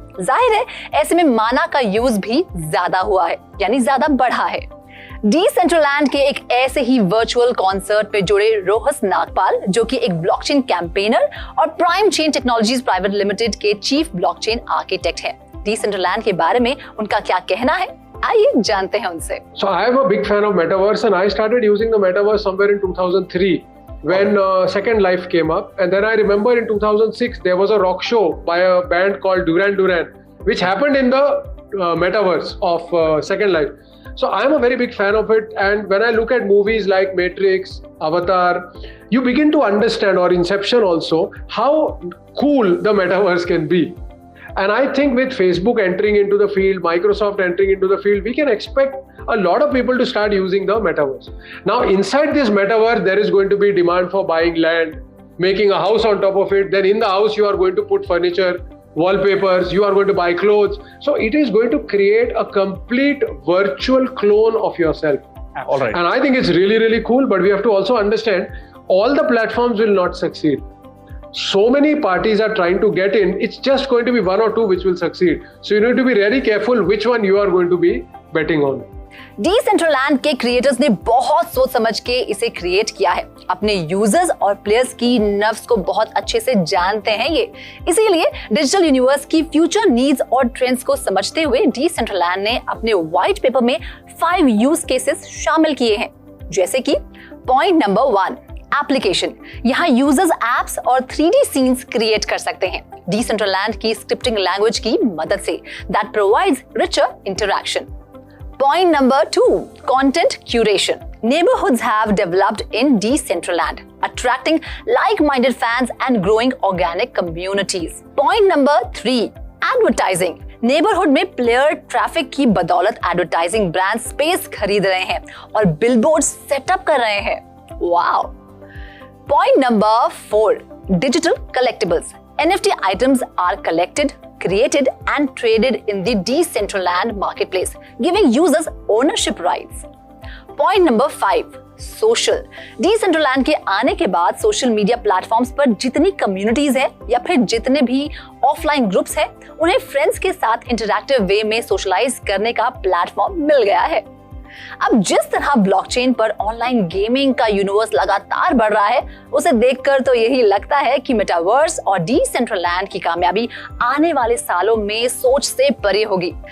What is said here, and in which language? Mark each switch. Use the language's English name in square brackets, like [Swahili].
[Hindi] जाहिर है ऐसे में माना का यूज भी ज्यादा हुआ है, यानी ज्यादा बढ़ा है। डिसेंट्रलैंड के एक ऐसे ही वर्चुअल कॉन्सर्ट पे जुड़े रोहस नागपाल, जो कि एक ब्लॉकचेन कैंपेनर और prime chain technologies private limited के चीफ ब्लॉकचेन आर्किटेक्ट हैं। डिसेंट्रलैंड के बारे में उनका क्या कहना है, आइए जानते हैं उनसे। [English] So I am a big fan of Metaverse and I started using the Metaverse somewhere in 2003 when Second Life came up, and then I remember in 2006 there was a rock show by a band called Duran Duran which happened in the Metaverse of Second Life. So I am a very big fan of it, and when I look at movies like Matrix, Avatar, you begin to understand, or Inception also, how cool the Metaverse can be. And I think with Facebook entering into the field, Microsoft entering into the field, we can expect a lot of people to start using the Metaverse. Now inside this Metaverse, there is going to be demand for buying land, making a house on top of it. Then in the house, you are going to put furniture, wallpapers, you are going to buy clothes. So it is going to create a complete virtual clone of yourself. All right. And I think it's really, really cool, but we have to also understand all the platforms will not succeed. So many parties are trying to get in. It's just going to be 1 or 2 which will succeed. So you need to be very careful which one you are going to be betting on. [Hindi] Decentraland के creators ने बहुत सोच समझ के इसे create किया है। अपने यूजर्स और प्लेयर्स की नर्व्स को बहुत अच्छे से जानते हैं ये, इसीलिए डिजिटल यूनिवर्स की फ्यूचर नीड्स और ट्रेंड्स को समझते हुए डिसेंट्रलैंड ने अपने व्हाइट पेपर में 5 यूज केसेस शामिल किए हैं। जैसे कि पॉइंट नंबर 1, एप्लीकेशन। यहाँ यूजर्स एप्स और 3D सीन्स क्रिएट कर सकते हैं डिसेंट्रलैंड की स्क्रिप्टिंग लैंग्वेज की मदद से, [English] That provides richer interaction. Point number 2, content curation. Neighborhoods have developed in Decentraland, attracting like-minded fans and growing organic communities. Point number 3, advertising. [Hindi] Neighbourhood में player traffic की बदौलत एडवर्टाइजिंग ब्रांड स्पेस खरीद रहे हैं और बिलबोर्ड सेटअप कर रहे हैं। [English] Wow. Point number 4, digital collectibles. NFT items are collected, created and traded in the Decentraland marketplace, giving users ownership rights. Point number 5, social. [Hindi] Decentraland के आने के बाद सोशल मीडिया प्लेटफॉर्म्स पर जितनी कम्युनिटीज है या फिर जितने भी ऑफलाइन ग्रुप्स है, उन्हें फ्रेंड्स के साथ इंटरैक्टिव वे में सोशलाइज करने का प्लेटफॉर्म मिल गया है। अब जिस तरह ब्लॉकचेन पर ऑनलाइन गेमिंग का यूनिवर्स लगातार बढ़ रहा है, उसे देखकर तो यही लगता है कि मेटावर्स और डिसेंट्रलैंड की कामयाबी आने वाले सालों में सोच से परे होगी।